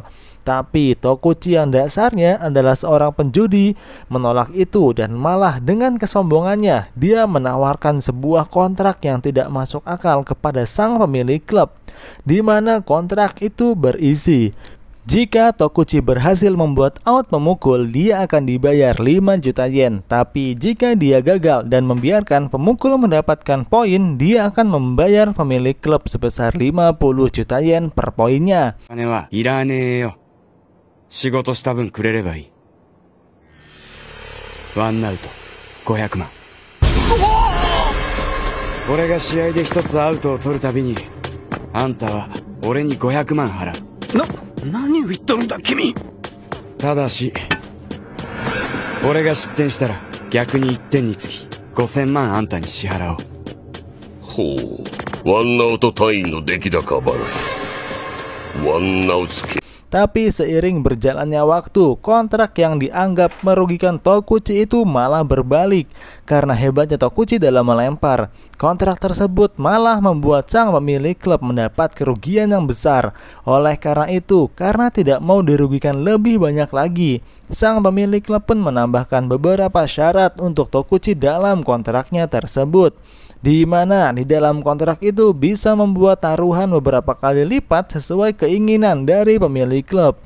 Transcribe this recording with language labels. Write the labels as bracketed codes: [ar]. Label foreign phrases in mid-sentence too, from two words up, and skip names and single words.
[id] Tapi Tokuchi yang dasarnya adalah seorang penjudi menolak itu dan malah dengan kesombongannya dia menawarkan sebuah kontrak yang tidak masuk akal kepada sang pemilik klub, di mana kontrak itu berisi jika Tokuchi berhasil membuat out pemukul, dia akan dibayar 5 juta yen. Tapi jika dia gagal dan membiarkan pemukul mendapatkan poin, dia akan membayar pemilik klub sebesar 50 juta yen per poinnya. [ja] 仕事した分くれればいい。ワンアウト500万。俺が試合で一つアウトを取るたびに、あんたは俺に500万払う。何を言っとるんだ君。ただし、俺が失点したら逆に1点につき5000万あんたに支払おう。ほう、ワンアウト単位の出来高払い。ワンアウト系。 [id] Tapi seiring berjalannya waktu, kontrak yang dianggap merugikan Tokuchi itu malah berbalik. Karena hebatnya Tokuchi dalam melempar, kontrak tersebut malah membuat sang pemilik klub mendapat kerugian yang besar. Oleh karena itu, karena tidak mau dirugikan lebih banyak lagi, sang pemilik klub pun menambahkan beberapa syarat untuk Tokuchi dalam kontraknya tersebut, di mana di dalam kontrak itu bisa membuat taruhan beberapa kali lipat sesuai keinginan dari pemilik klub.